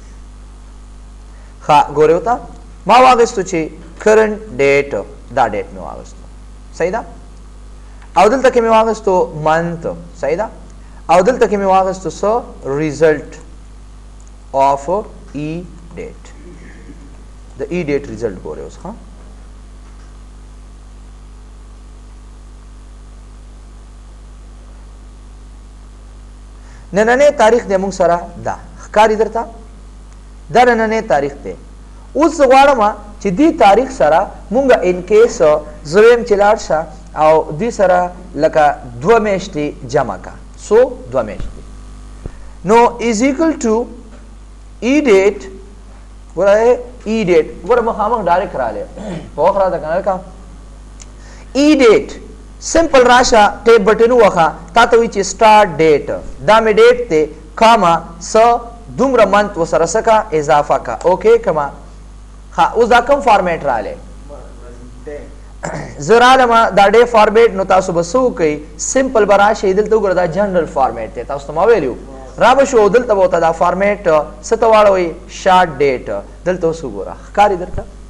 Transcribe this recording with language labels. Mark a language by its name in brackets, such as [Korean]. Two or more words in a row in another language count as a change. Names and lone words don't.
[Pashto] ښه ګورئ ورته ما واخیستو چې [English] current date [Pashto] دا ډیټ مې واخیستو صحیح ده او دلته کې مې واخیستو منت صحیح ده او دلته کې مې واخیستو څه ریزلټ [English] of e date the e date result [Pashto] ګورئ اوس ها نننی تاریخ دی موږ سره دا ښکاري درته دا نننی تاریخ دی اوس زه غواړم چې دې تاریخ سره مونږ ان کیس زه ویم چې لاړ شه او دې سره لکه 2 میاشتې جمع کا سو 2 میاشتې نو از [English] equal to e date [Pashto] ګوره [English] e date [Pashto] ګوره مخامخ ډایرکټ رالی په وخت راته که نه کا [English] e date [Pashto] سمپل راشه [English] type button [Pashto] ووهه تا ته وایي چې [English] start date [Pashto] دا مې ډیټ دی کاما څه دومره منت ورسره څه کا اضافه کا اوکې کما ها اوس دا کوم فارمیټ رالی زه رالم دا ډے فارمیټ نو تاسو به څه وکئ سمپل به راشئ دلته وګوره دا [English] general format [Pashto] دی تاسو ته ما ویلي را به شو دلته به ورته دا فارمیټ څه ته واړوئ [English] short date [Pashto] دلته اوس وګوره ښکاري درته